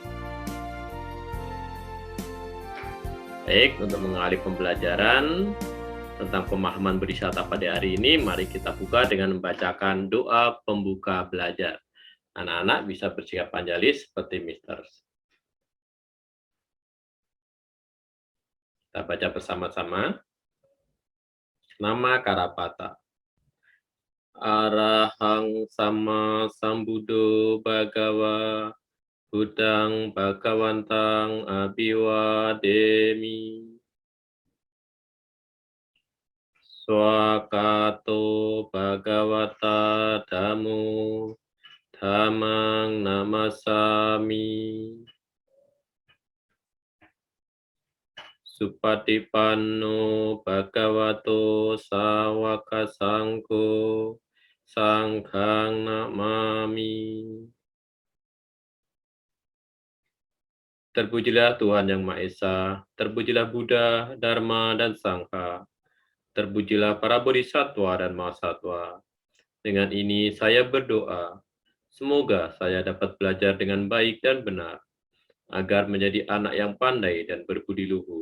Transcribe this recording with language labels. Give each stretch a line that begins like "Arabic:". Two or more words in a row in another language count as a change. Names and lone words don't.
Indonesian: Baik, untuk mengawali pembelajaran tentang pemahaman bodhisattva pada hari ini, mari kita buka dengan membacakan doa pembuka belajar. Anak-anak bisa bersikap panjali seperti Mister. Kita baca bersama-sama. Nama Karapata.
Pali: Arahang sama sambuddho bhagawa Buddhang bhagawantang abhiwademi. Swakato bhagavata dhammo dhammang namasami. Supatipanno bhagavato sawaka sangko sanghang namami.
Indonesian: Terpujilah Tuhan Yang Maha Esa, terpujilah Buddha, Dharma, dan Sangha. Terpujilah para bodhisattva dan mahasatwa. Dengan ini saya berdoa, semoga saya dapat belajar dengan baik dan benar, agar menjadi anak yang pandai dan berbudi luhur.